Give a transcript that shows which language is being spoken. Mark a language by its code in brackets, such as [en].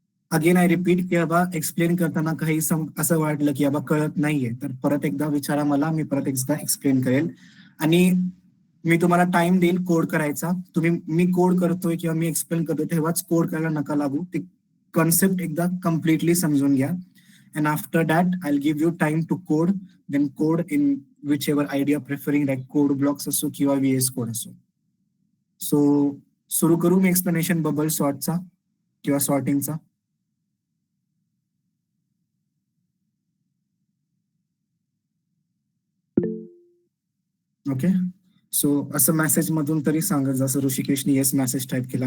[en] again I repeat [mr] की बाबा explain करताना काही असं वाटलं की बाबा कळत नाहीये तर परत एकदा विचारा मला, मी परत एकदा एक्सप्लेन करेल. आणि मी तुम्हाला टाइम देईल कोड करायचा. मी कोड करतोय किंवा मी एक्सप्लेन करतोय तेव्हाच कोड करायला नका लागू. ते कॉन्सेप्ट एकदा कम्प्लिटली समजून घ्या. [en] And after that, I'll give you time to code, then code in whichever idea preferring, like code blocks [mr] असो किंवा VS Code असो. सो सुरू करू मी एक्सप्लेनेशन बबल सॉर्टचा किंवा सॉर्टिंगचा. ओके. सो असं मेसेज मधून तरी सांगत जसं ऋषिकेशने येस मेसेज टाईप केला.